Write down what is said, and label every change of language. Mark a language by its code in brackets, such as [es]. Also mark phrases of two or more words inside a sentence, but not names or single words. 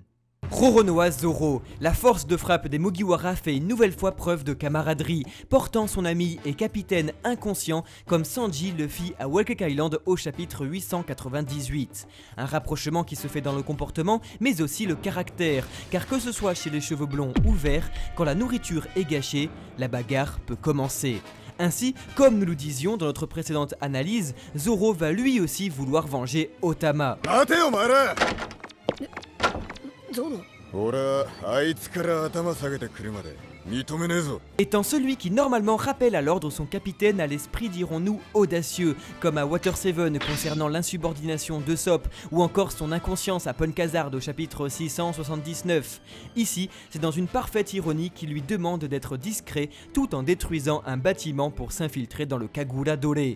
[fr] Roronoa Zoro, la force de frappe des Mugiwara fait une nouvelle fois preuve de camaraderie, portant son ami et capitaine inconscient comme Sanji le fit à Whole Cake Island au chapitre 898. Un rapprochement qui se fait dans le comportement mais aussi le caractère, car que ce soit chez les cheveux blonds ou verts, quand la nourriture est gâchée, la bagarre peut commencer. Ainsi, comme nous le disions dans notre précédente analyse, Zoro va lui aussi vouloir venger Otama. [ja] ゾロ俺はあいつから頭下げてくるまで認めねえぞ。 [fr] Étant celui qui normalement rappelle à l'ordre son capitaine à l'esprit dirons-nous audacieux, comme à Water 7 concernant l'insubordination de Sop, ou encore son inconscience à Pon Khazard au chapitre 679. Ici, c'est dans une parfaite ironie qu'il lui demande d'être discret tout en détruisant un bâtiment pour s'infiltrer dans le Kagura Dore.